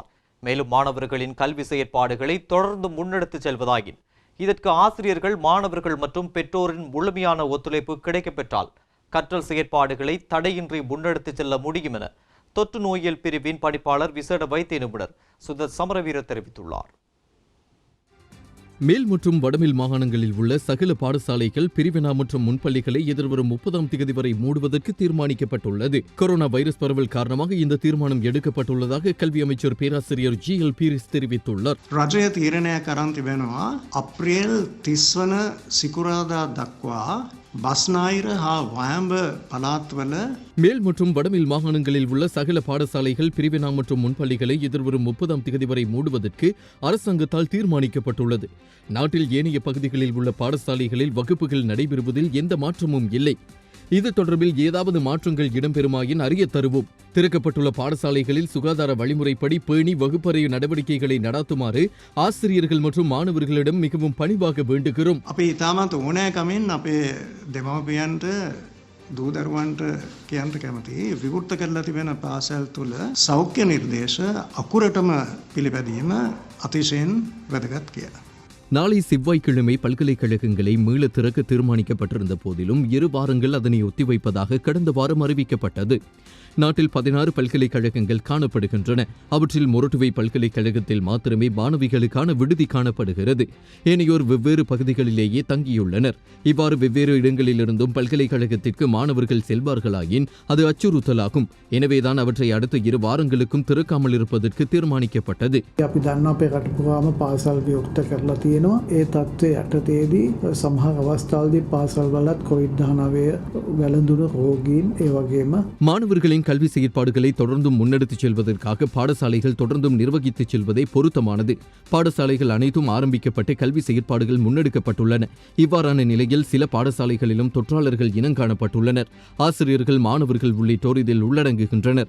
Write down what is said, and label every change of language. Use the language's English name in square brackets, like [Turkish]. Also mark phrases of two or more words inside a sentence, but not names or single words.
[Tamil] மேலும் மாணவர்களின் கல்வி செயற்பாடுகளை தொடர்ந்து முன்னெடுத்துச் செல்வதாயின் இதற்கு ஆசிரியர்கள், மாணவர்கள் மற்றும் பெற்றோரின் முழுமையான ஒத்துழைப்பு கிடைக்கப்பெற்றால் கற்றல் செயற்பாடுகளை தடையின்றி முன்னெடுத்துச் செல்ல முடியும் என தொற்று நோயியல் பிரிவின் பணிப்பாளர் விசேட வைத்திய நிபுணர் சுதத் சமரவீர தெரிவித்துள்ளார். மேல் மற்றும் வடமேல் மாகாணங்களில் உள்ள சகல பாடசாலைகள், பிரிவினா மற்றும் முன்பள்ளிகளை எதிர்வரும் 30ஆம் தேதி வரை மூடுவதற்கு தீர்மானிக்கப்பட்டுள்ளது. கொரோனா வைரஸ் பரவல் காரணமாக இந்த தீர்மானம் எடுக்கப்பட்டுள்ளதாக கல்வி அமைச்சர் பேராசிரியர் GL பீரிஸ் தெரிவித்துள்ளார். [Sinhala] රජය තීරණය කරන් තිබෙනවා අප්‍රේල් 30 වන සිකුරාදා දක්වා බස්නාහිර හා වයඹ පළාත්වල [Tamil] மேல் மற்றும் வடமேல் மாகாணங்களில் உள்ள சகல பாடசாலைகள், பிரிவினா மற்றும் முன்பள்ளிகளை எதிர்வரும் 30ஆம் தேதி வரை மூடுவதற்கு அரசாங்கத்தால் தீர்மானிக்கப்பட்டுள்ளது. நாட்டில் ஏனைய பகுதிகளில் உள்ள பாடசாலைகளில் வகுப்புகள் நடைபெறுவதில் எந்த மாற்றமும் இல்லை. இது தொடர்பில் ஏதாவது மாற்றங்கள் இடம்பெறுமாயின் அறிய தருவோம். திறக்கப்பட்டுள்ள பாடசாலைகளில் சுகாதார வழிமுறைப்படி பேணி வகுப்பறை நடவடிக்கைகளை நடாத்துமாறு ஆசிரியர்கள் மற்றும் மாணவர்களிடம் மிகவும் பணிவாக வேண்டுகிறோம். [Sinhala] අපි ඉතාමත් ඕනෑකමින් අපේ දෙමව්පියන්ට දූදරුවන්ට කියන්ට කැමති විවෘත කරලා තිබෙන පාසල් තුළ සෞඛ්‍ය නිර්දේශ අකුරටම පිළිපැදීම අතිශයින් වැදගත් කියලා. [Tamil] நாளை செவ்வாய்க்கிழமை பல்கலைக்கழகங்களை மீள திறக்க தீர்மானிக்கப்பட்டிருந்த போதிலும் 2 வாரங்கள் அதனை ஒத்திவைப்பதாக கடந்த வாரம் அறிவிக்கப்பட்டது. நாட்டில் 16 பல்கலைக்கழகங்கள் காணப்படுகின்றன. அவற்றில் மொரட்டுவை பல்கலைக்கழகத்தில் மாத்திரமே மாணவிகளுக்கான விடுதி காணப்படுகிறது. ஏனையோர் வெவ்வேறு பகுதிகளிலேயே தங்கியுள்ளனர். இவ்வாறு வெவ்வேறு இடங்களிலிருந்தும் பல்கலைக்கழகத்திற்கு மாணவர்கள் செல்வார்களாயின் அது அச்சுறுத்தலாகும். எனவேதான் அவற்றை அடுத்த 2 வாரங்களுக்கும் திறக்காமல் இருப்பதற்கு தீர்மானிக்கப்பட்டது. [Sinhala] ඒ තත්ත්වය යටතේදී සමහර අවස්ථාවලදී පාසල් වලත් COVID-19 වැළඳුණු රෝගීන් ඒ වගේම [Tamil] மாணவர்களின் கல்வி செயற்பாடுகளை தொடர்ந்தும் முன்னெடுத்துச் செல்வதற்காக பாடசாலைகள் தொடர்ந்தும் நிர்வகித்துச் செல்வதே பொருத்தமானது. பாடசாலைகள் அனைத்தும் ஆரம்பிக்கப்பட்டு கல்வி செயற்பாடுகள் முன்னெடுக்கப்பட்டுள்ளன. இவ்வாறான நிலையில் சில பாடசாலைகளிலும் தொற்றாளர்கள் இனங்காணப்பட்டுள்ளனர். ஆசிரியர்கள், மாணவர்கள் உள்ளிட்டோர் இதில் உள்ளடங்குகின்றனர்.